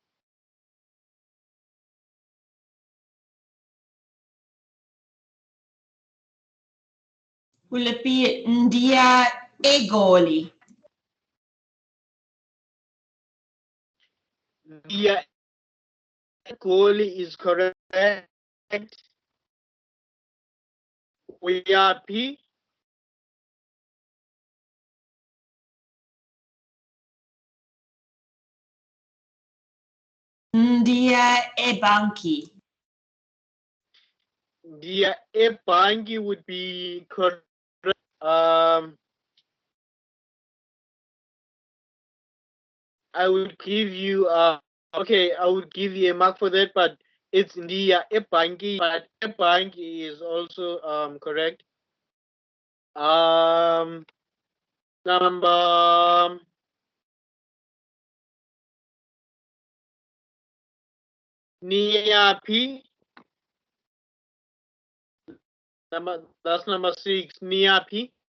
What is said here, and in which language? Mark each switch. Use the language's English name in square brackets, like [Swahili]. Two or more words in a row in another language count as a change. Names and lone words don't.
[English] Will it be [Xhosa] Ndiya Egoli? Ndiya Egoli [English] is correct. [Xhosa] Uyaphi. Ndiya Ebanki. Ndiya ebhanki [English] would be correct. I would give you okay, I would give you a mark for that, but it's [Xhosa] Ndiya ebhanki, [English] but ebhanki is also correct. [Xhosa] Number niyaphi. [English] That's number 6. Niyaphi.